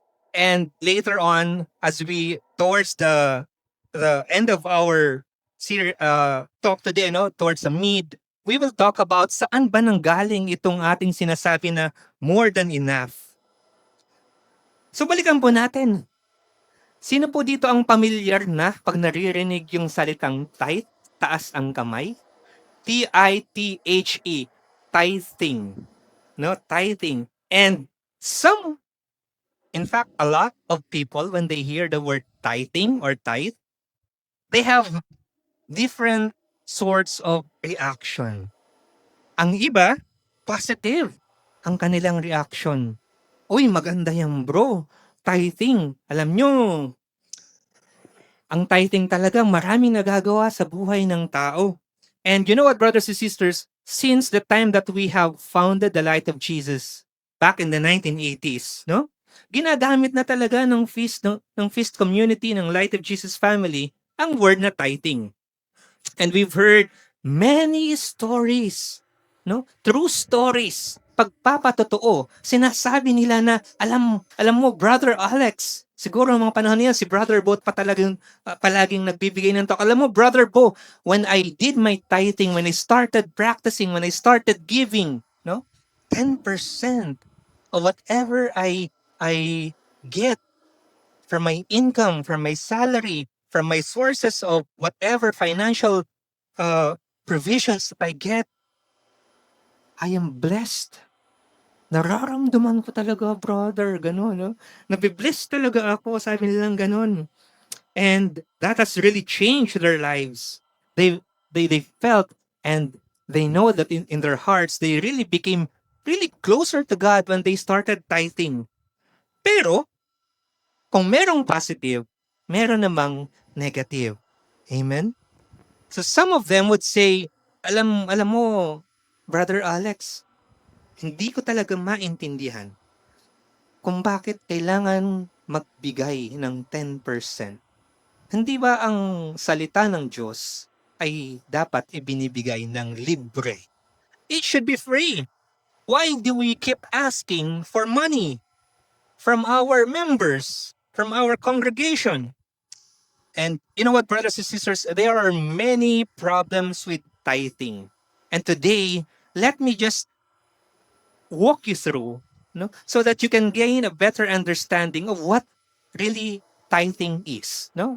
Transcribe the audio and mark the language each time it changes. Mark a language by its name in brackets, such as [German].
[English] And later on, as we towards the end of our talk today, towards the mid, we will talk about [Filipino] saan ba nanggaling itong ating sinasabi na [English] more than enough. [Filipino] So balikan po natin. Sino po dito ang pamilyar na pag naririnig yung salitang tithe, taas ang kamay? [English] T-I-T-H-E, tithing. No, tithing. And in fact, a lot of people, when they hear the word tithing or tithe, they have different sorts of reaction. [Filipino] Ang iba, positive ang kanilang reaction. Uy, maganda yan bro. Tithing. Alam nyo, ang tithing talaga maraming nagagawa sa buhay ng tao. [English] And you know what, brothers and sisters? Since the time that we have founded the Light of Jesus back in the 1980s, no? [Filipino] Ginagamit na talaga ng feast community ng Light of Jesus family ang word na tithing. [English] And we've heard many stories, no? True stories. [Filipino] Pagpapatotoo, sinasabi nila na alam mo Brother Alex, siguro ng mga panahon niyan si Brother Bo palaging nagbibigay ng talk. Alam mo [English] Brother Bo, when I did my tithing, when I started practicing, when I started giving, no? 10% of whatever I get from my income, from my salary, from my sources of whatever financial provisions that I get, I am blessed. [Filipino] Nararamdaman ko talaga, brother, gano'n, no? Nabibless talaga ako, sabi nilang gano'n. [English] And that has really changed their lives. They felt and they know that in their hearts, they really became really closer to God when they started tithing. [Filipino] Pero, kung merong positive, meron namang negative. Amen? [English] So some of them would say, [Filipino] alam mo, Brother Alex, hindi ko talaga maintindihan. kung bakit kailangan magbigay ng 10%. Hindi ba ang salita ng Diyos ay dapat ibinibigay ng libre? [English] It should be free. Why do we keep asking for money from our members, from our congregation? And you know what, brothers and sisters, there are many problems with tithing. And today, let me just walk you through, no, so that you can gain a better understanding of what really tithing is, no?